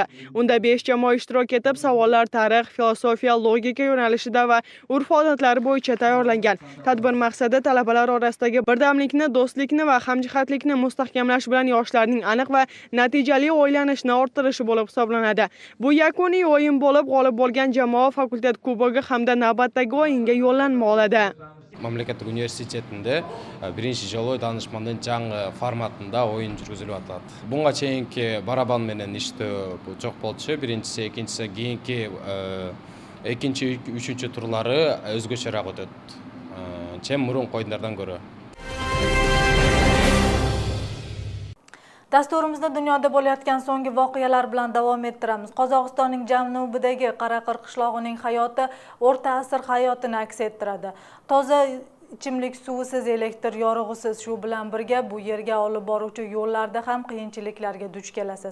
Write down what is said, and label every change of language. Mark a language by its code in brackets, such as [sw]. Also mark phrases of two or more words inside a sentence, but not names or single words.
[uz] Unda 5 jamoa ishtirok etib, savollar tarix, filosofiya, logika yo'nalishida va urf-odatlari bo'yicha tayyorlangan. Tadbir maqsadi talabalar orasidagi birdamlikni, do'stlikni va hamjihatlikni mustahkamlash bilan yoshlarning aniq va natijali o'ylanishini orttirishi bo'lib hisoblanadi. Bu yakuniy o'yin bo'lib, g'olib bo'lgan jamoa fakultet kubogi hamda navbatdagi o'yinga yo'llanma oladi. [ky] Мамлекеттик университетинде биринчи жолу данышмандын жаңы форматында оюн жүргүзүлүп атат. Буга чейинки барабан менен иштөө жок болчу. Биринчиси, экинчиси, кийинки экинчи, үчүнчү турлары өзгөчөрөөк өтөт. Чем мурунку оюндардан көрө. [uz] Dasturimizda dunyoda bo'layotgan so'nggi voqealar bilan davom ettiramiz. Qozog'istonning janubidagi Qaraqir qishlog'ining hayoti o'rta asr hayotini aks ettiradi. Toza ichimlik suvisiz, elektr yorug'isiz, shu bilan birga bu yerga olib boruvchi yo'llarda ham qiyinchiliklarga duch kelasiz.